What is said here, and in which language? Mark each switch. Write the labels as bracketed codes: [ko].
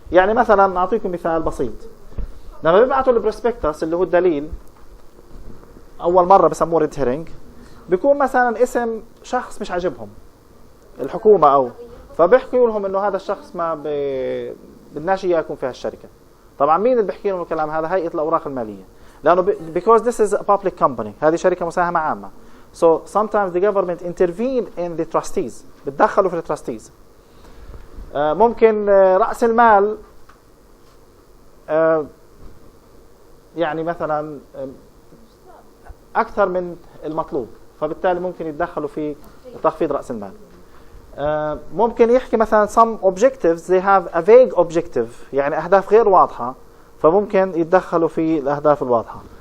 [ar] يعني مثلا نعطيكم مثال بسيط، لما بيبعتوا البروسبكتس اللي هو الدليل اول مره بسموه ريد هيرنج، بيكون مثلا اسم شخص مش عاجبهم الحكومه، او فبيحكوا لهم انه هذا الشخص ما بدناش اياه يكون في هالشركه. طبعا مين اللي بيحكي لهم الكلام هذا؟ هيئه الاوراق الماليه، لانه [en] because this is a public company، [ar] هذه شركه مساهمه عامه. [en] So sometimes the government intervene in the trustees، [ar] بتدخلوا في التراستيز. ممكن راس المال يعني مثلا اكثر من المطلوب، فبالتالي ممكن يتدخلوا في تخفيض راس المال. ممكن يحكي مثلا [en] some objectives they have a vague objective، [ar] يعني اهداف غير واضحه، فممكن يتدخلوا في الاهداف الواضحه.